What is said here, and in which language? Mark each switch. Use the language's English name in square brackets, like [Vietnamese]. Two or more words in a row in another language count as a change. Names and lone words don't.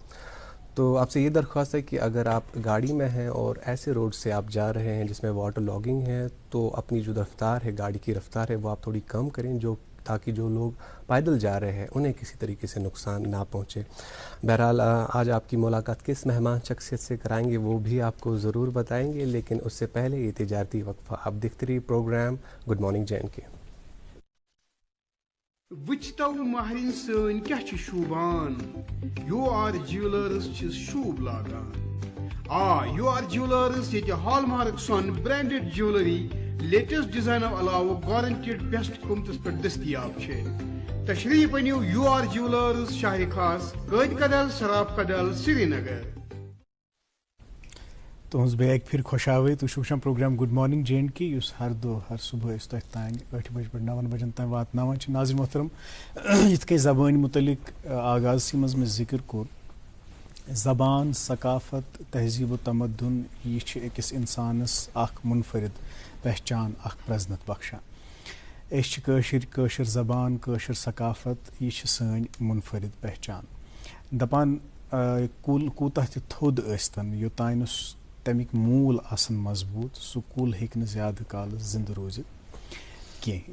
[Urdu] تو آپ سے یہ درخواست ہے کہ اگر آپ گاڑی میں ہیں اور ایسے روڈ سے آپ جا رہے ہیں جس میں [English] water logging [Urdu] ہے تو اپنی جو رفتار ہے, گاڑی کی رفتار ہے, وہ آپ تھوڑی کم کریں تاکہ جو لوگ پیدل جا رہے ہیں انہیں کسی طریقے سے نقصان نہ پہنچے. بہرحال آج آپ کی ملاقات کس مہمان شخصیت سے کرائیں گے وہ بھی آپ کو ضرور بتائیں گے, لیکن اس سے پہلے یہ تجارتی وقفہ. آپ دیکھتے رہیے پروگرام گڈ مارننگ JNK. [Kashmiri] وچتو مہرین سن کیا شوبان یو آر جیولرز شوب لاگان. یو آر جیولرز یہ ہال مارک سون [English] branded jewellery latest designs [Kashmiri] علاوہ [English] guaranteed best [Kashmiri] قیمتس پہ دستیاب. تشریف انیو یو آر جیولرز شاہ خاص قید کدل سراف کدل سری نگر. تہذ بیک پھر خوش آوید. تھی وچان پروگرام گڈ مارننگ JNK اس ہر دہ ہر صبح تان 8 بجے پہ 9 بجن تام واتناوان. ناظرین محترم یت کئی زبان متعلق آغاز مز میں ذکر کور, زبان ثقافت تہذیب و تمدن یہ اکس انسانس اخ منفرد پہچان اخ پرزنت بخشان. کٲشِر زبان کٲشِر ثقافت یہ سٲنۍ منفرد پہچان. دپان کُل کوتاہ تہِ تھوٚد ٲسۍتن یوٚتانۍ نہٕ تمیُک موٗل آسان مضبوٗط سُہ کُل ہیٚکہِ نہٕ زیادٕ کالس زِندٕ روٗزِتھ کینٛہہ.